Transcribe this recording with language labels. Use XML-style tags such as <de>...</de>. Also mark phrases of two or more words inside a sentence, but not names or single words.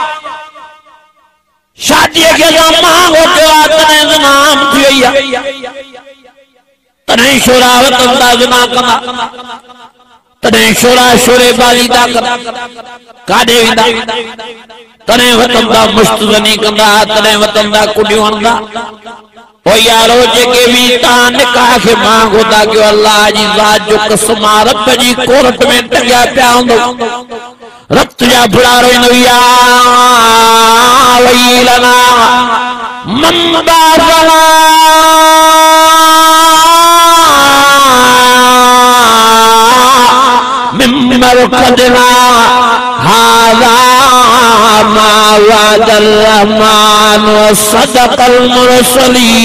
<sd>शादीअ खे असां महांगो कयो आहे तॾहिं ज़िनाम थी वई आहे तॾहिं शोरा वतंदा ज़िना कंदा तॾहिं शोरा शोरे बाज़ी था कनि काॾे वेंदा तॾहिं वतंदा मुश्तज़नी कंदा तॾहिं वतंदा कुॾियूं हणंदा ओ यारो जेके बि तव्हां निकाह खे महांगो था कयो अल्लाह जी ज़ात जो कसम आहे रब जी कोरट में टंगिया पिया हूंदो रत जा बुड़ा रोईंदो या</sd> <ar>ويلنا من بعثنا مرقدنا هذا ما وعد الرحمن وصدق المرسلين</ar>